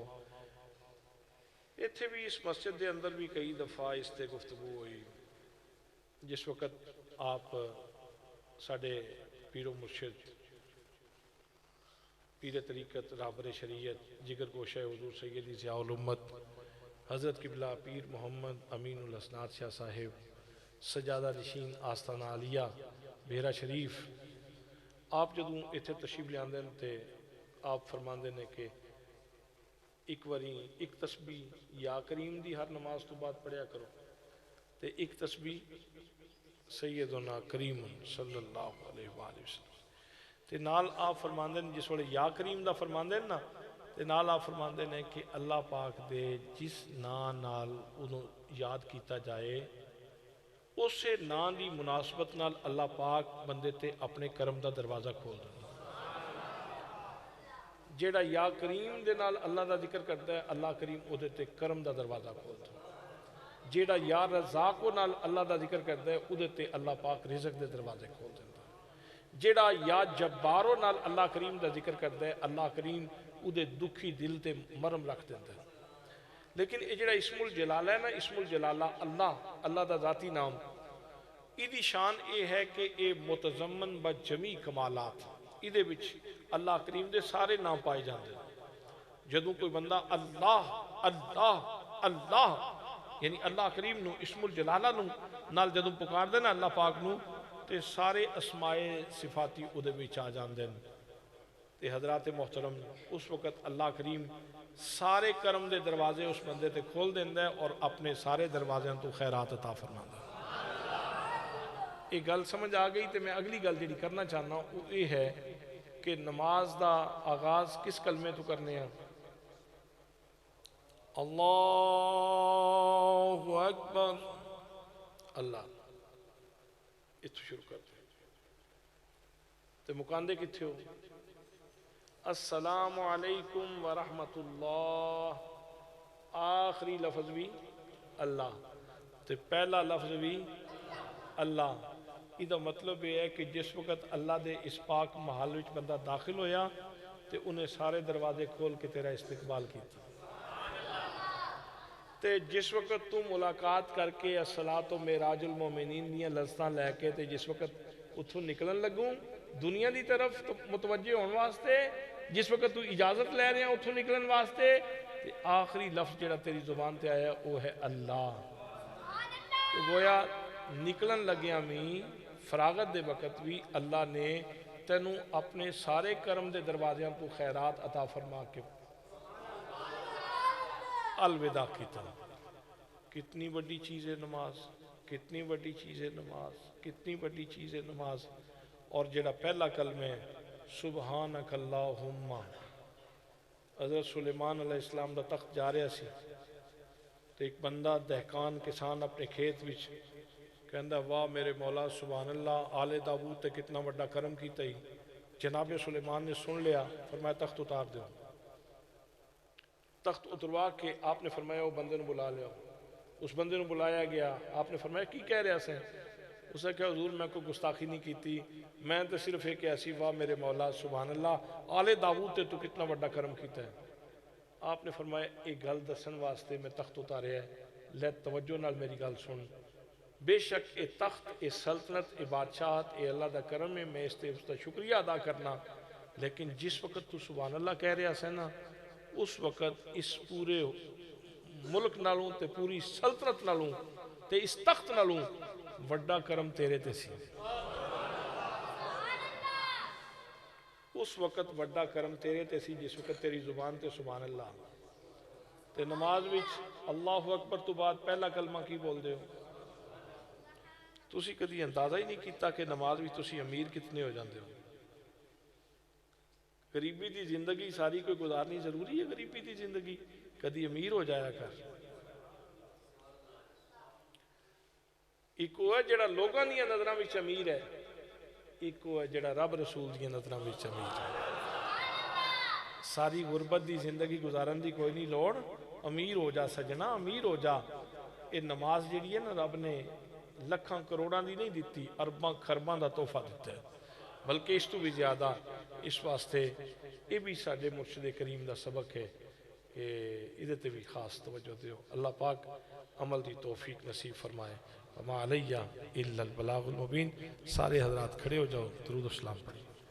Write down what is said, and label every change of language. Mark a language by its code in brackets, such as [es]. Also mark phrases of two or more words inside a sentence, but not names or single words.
[pa] ایتھے بھی اس مسجد دے اندر بھی کئی دفعہ اس تے گفتگو ہوئی، جس وقت آپ ساڑھے پیر و مرشد، پیر طریقت، رہبر شریعت، جگر گوشہ حضور سیدی ضیاء الامت حضرت قبلہ پیر محمد امین الاسناد شاہ صاحب سجادہ نشین آستانہ عالیہ بیرا شریف، آپ جدوں اتھے تشریف لے آندے تے آپ فرماندے نے کہ ایک واری ایک تسبیح یا کریم دی ہر نماز تو بعد پڑھیا کرو، تے ایک تسبیح سیدنا کریم [ar] صلی اللہ علیہ وآلہ وسلم، [pa] تے نال آپ فرماندے نے جس وقت یا کریم دا فرماندے نا، تے نال آپ فرماندے نے کہ اللہ پاک دے جس نام نال انہوں یاد کیتا جائے، اسے نام دی مناسبت نال اللہ پاک بندے تے اپنے کرم دا دروازہ کھول دے۔ جیڑا یا کریم دے نال اللہ دا ذکر کرتا ہے، اللہ کریم او دے تے کرم دا دروازہ کھول دے۔ جیڑا یا رزاق نال اللہ دا ذکر کرتا ہے، او دے تے اللہ پاک رزق دے دروازے کھول دے۔ جڑا یا جبارو نال اللہ کریم دا ذکر کرتا ہے اللہ کریم او دے دکھی دل تے مرم رکھ دیتا ہے۔ لیکن یہ جڑا اسم الجلالہ ہے نا، اسم الجلالہ اللہ دا ذاتی نام، ایدی شان یہ ہے کہ یہ متضمن بجمی کمالات، ایدے وچ اللہ کریم دے سارے نام پائے جاندے ہیں۔ جدوں کوئی بندہ اللہ اللہ اللہ یعنی اللہ کریم نو اسم الجلالہ نو نال جدوں پکار دینا اللہ پاک نو تے سارے اسمائے صفاتی او دے وچ آ جاندے ہیں۔ تے حضرات محترم اس وقت اللہ کریم سارے کرم دے دروازے اس بندے تے کھول دیندا ہے اور اپنے سارے دروازے تو خیرات عطا فرماندا ہے۔ یہ گل سمجھ آ گئی تے میں اگلی گل جڑی کرنا چاہنا وہ یہ ہے کہ نماز دا آغاز کس کلمے تو کرنے ہیں؟ [ar] اللہ اکبر، [pa] اللہ اتو شروع کرتے ہیں تے مکاندے کتھے ہو؟ [ar] السلام علیکم ورحمت اللہ، [pa] آخری لفظ بھی اللہ تے پہلا لفظ بھی اللہ۔ یہ مطلب یہ ہے کہ جس وقت اللہ دے اس پاک محل وچ بندہ داخل ہویا تے انہیں سارے دروازے کھول کے تیرا استقبال کیتا، تے جس وقت تو ملاقات کر کے [ar] الصلاۃ و معراج المومنین [pa] دیاں لذتاں لے کے تے جس وقت اتھوں نکلن لگوں دنیا دی طرف تو متوجہ ہونے واسطے، جس وقت تو اجازت لے رہے ہیں اتھوں نکلن واسطے، تے آخری لفظ جڑا تیری زبان تے آیا وہ ہے اللہ۔ تو گویا نکلن لگیا میں فراغت دے وقت بھی اللہ نے تینوں اپنے سارے کرم دے دروازیاں تو خیرات عطا فرما کے الوداع کیتا۔ [ur] کتنی بڑی چیز ہے نماز، کتنی بڑی چیز ہے نماز، کتنی بڑی چیز ہے نماز۔ [pa] اور جڑا پہلا کلمہ ہے [ar] سبحانک اللہم، [pa] حضرت سلیمان علیہ السلام دا تخت جا رہا سی تو ایک بندہ دہکان کسان اپنے کھیت وچ کہندا واہ میرے مولا [ar] سبحان اللہ، [pa] آل داؤد تے کتنا بڑا کرم کیتا ہی۔ [ur] جناب سلیمان نے سن لیا، فرمایا تخت اتار دو۔ تخت اتروا کے آپ نے فرمایا وہ بندے نے بلا لیا، اس بندے نے بلایا گیا، آپ نے فرمایا کی کہہ رہا سے؟ [pa] اس نے کہا حضور میں کوئی گستاخی نہیں کیتی، میں تو صرف ایک ایسی واہ میرے مولا [ar] سبحان اللہ، [pa] آل داؤد تے تو کتنا بڑا کرم کیتا ہے۔ آپ نے فرمایا ایک گل دسن واسطے میں تخت اتاریا ہے، لے توجہ نال میری گل سن۔ بے شک اے تخت، اے سلطنت، اے بادشاہت، اے اللہ دا کرم ہے، میں اس کا شکریہ ادا کرنا، لیکن جس وقت تو [ar] سبحان اللہ [pa] کہہ رہا سے نا، اس وقت اس پورے ملک نالوں تے پوری سلطنت نالوں تے اس تخت نالوں وڈا کرم تیرے تے سی۔ اس وقت وڈا کرم تیرے تے سی جس وقت تیری زبان تے [ar] سبحان اللہ [pa] تے نماز وچ [ar] اللہ اکبر [pa] تو بعد پہلا کلمہ کی بول دے ہو؟ تسی کدی اندازہ ہی نہیں کیتا کہ نماز وچ تسی امیر کتنے ہو جاندے ہو۔ غریبی دی زندگی ساری کوئی گزارنی ضروری ہے؟ غریبی دی زندگی کدی امیر ہو جایا کر۔ ایک وہ ہے جڑا لوگاں دیاں نظراں وچ امیر ہے، ایک وہ ہے جڑا رب رسول دیاں نظراں وچ امیر ہے۔ ساری غربت دی زندگی گزارن دی کوئی نہیں لوڑ، امیر ہو جا سجنا، امیر ہو جا۔ یہ نماز جڑی ہے نا رب نے لکھاں کروڑاں دی نہیں دیتی، ارباں خرباں دا تحفہ دیتا ہے، بلکہ اس تو بھی زیادہ۔ اس واسطے یہ بھی ساڈے مرشد کریم دا سبق ہے کہ ادھے تے بھی خاص توجہ دیو۔ اللہ پاک عمل دی توفیق نصیب فرمائے۔ [ar] وما علیہ الا البلاغ المبین۔ [ur] سارے حضرات کھڑے ہو جاؤ، درود و سلام پڑھیں۔